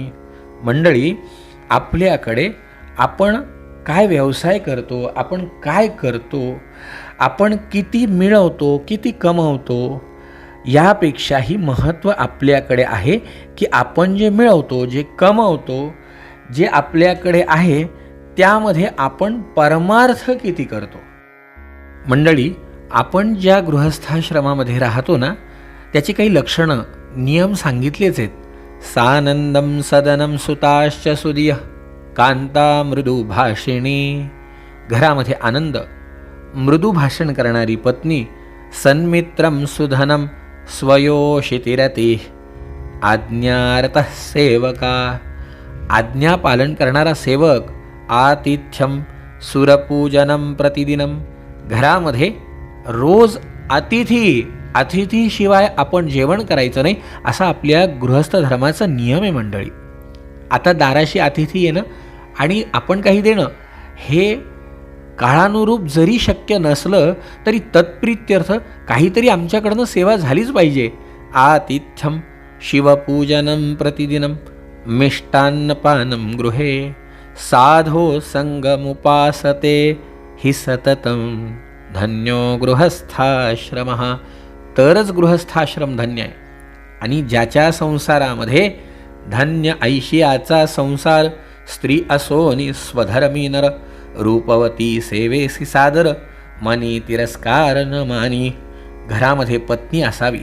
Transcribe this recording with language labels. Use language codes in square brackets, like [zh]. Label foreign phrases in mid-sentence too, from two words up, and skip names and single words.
[mr] मंडळी, आपल्याकडे आपण काय व्यवसाय करतो, आपण काय करतो, आपण किती मिळवतो, किती कमवतो, यापेक्षाही महत्त्व आपल्याकडे आहे की आपण जे मिळवतो, जे कमवतो, जे आपल्याकडे आहे त्यामध्ये आपण परमार्थ किती करतो. मंडळी, आपण ज्या गृहस्थाश्रमामध्ये राहतो ना, त्याची काही लक्षणं, नियम सांगितलेच आहेत. [sa] सानंदम सदनम सुताश्च सुदिय, कांता मृदू भाषिणी. [mr] घरामध्ये आनंद, मृदू भाषण करणारी पत्नी. [sa] सन्मित्रम सुधनम स्वयोषितिरती, आज्ञारतः सेवका. [mr] आज्ञा पालन करणारा सेवक. [sa] आतिथ्यम सुरपूजनम प्रतिदिनम. [mr] घरामध्ये रोज अतिथीशिवाय आपण जेवण करायचं नाही, असा आपल्या गृहस्थ धर्माचा नियम आहे मंडळी. आता दाराशी अतिथी येणं आणि आपण काही देणं हे काळानुरूप जरी शक्य नसलं तरी तत्प्रित्यर्थ काहीतरी आमच्याकडनं सेवा झालीच पाहिजे. [sa] आतिथ्यम शिवपूजनम प्रतिदिनम, मिष्टान्नपानम गृहे, साधो संगमुपासते हि सततम, धन्यो गृहस्थाश्रमः. [mr] तरच गृहस्थाश्रम धन्य आहे. आणि ज्याच्या संसारामध्ये धन्य ऐशियाचा संसार, स्त्री असोनी स्वधर्मी नर, रूपवती सेवेसी सादर, मनी तिरस्कार न मानी. घरामध्ये पत्नी असावी.